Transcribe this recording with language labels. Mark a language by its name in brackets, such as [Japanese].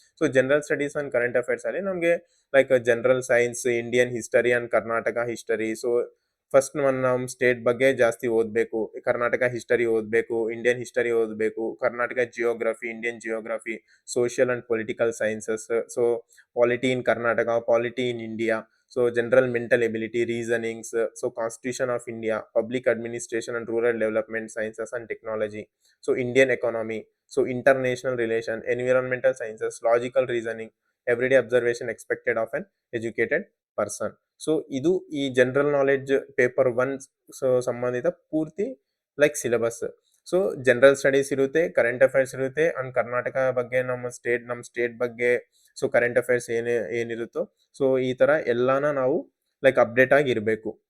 [English] so general studies and current affairs [Kannada] ಅಲ್ಲಿ ನಮಗೆ [English] Like general science, Indian history and Karnataka history. [Kannada] So first ನಮ್ಮ state ಬಗ್ಗೆ ಜಾಸ್ತಿ ಓದಬೇಕು, ಕರ್ನಾಟಕ ಹಿಸ್ಟರಿ ಓದಬೇಕು, ಇಂಡಿಯನ್ ಹಿಸ್ಟರಿ ಓದಬೇಕು, Karnataka geography, Indian geography, [English] social and political sciences. So polity in Karnataka, polity in India, so general mental ability, reasonings, so constitution of India, public administration and rural development, sciences and technology, so Indian economy, so international relation, environmental sciences, logical reasoning, everyday observation expected of an educated person. [Kannada] So ಇದು ಈ general knowledge paper 1 so ಸಂಬಂಧಿತ ಪೂರ್ತಿ like syllabus. So general studies ಇರುತ್ತೆ, current affairs ಇರುತ್ತೆ, and Karnataka ಬಗ್ಗೆ ನಮ್ಮ state ಬಗ್ಗೆ so current affairs ಏನಿರುತ್ತೋ so ಈ ತರ ಎಲ್ಲಾನ ನಾವು ಲೈಕ್ ಅಪ್ಡೇಟ್ ಆಗಿ ಇರಬೇಕು.